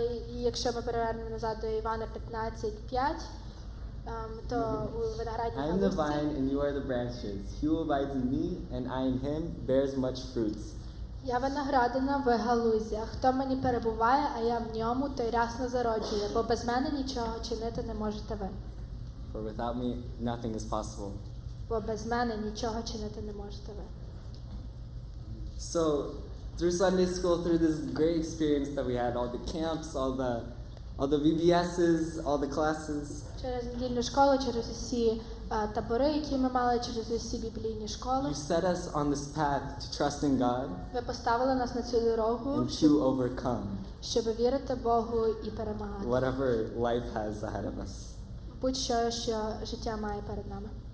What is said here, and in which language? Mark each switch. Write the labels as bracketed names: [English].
[Ukrainian] І якщо ми перевернемо назад до Івана 15:5, то у виноградній [English] I am the [Ukrainian] галузі [English] vine and you are the branches. He who abides in me and I in him bears much fruits. [Ukrainian] я виноградина, ви галузя. Хто мені перебуває, а я в ньому, той рясно зароджує, бо без мене нічого чинити не можете ви. [English] For without me nothing is possible. [Ukrainian] Бо без мене нічого чинити не можете ви. [English] So through Sunday school, through this great experience that we had, all the camps, all the VBSs, all the classes, [Ukrainian] Через недільну школу, через усі табори, які ми мали, через усі біблійні школи, [English] you set us on this path to trust in God [Ukrainian] ви поставили нас на цю дорогу, [English] and to overcome [Ukrainian] щоб вірити Богу і перемагати. [English] whatever life has ahead of us. [Ukrainian] Будь-що, що життя має перед нами.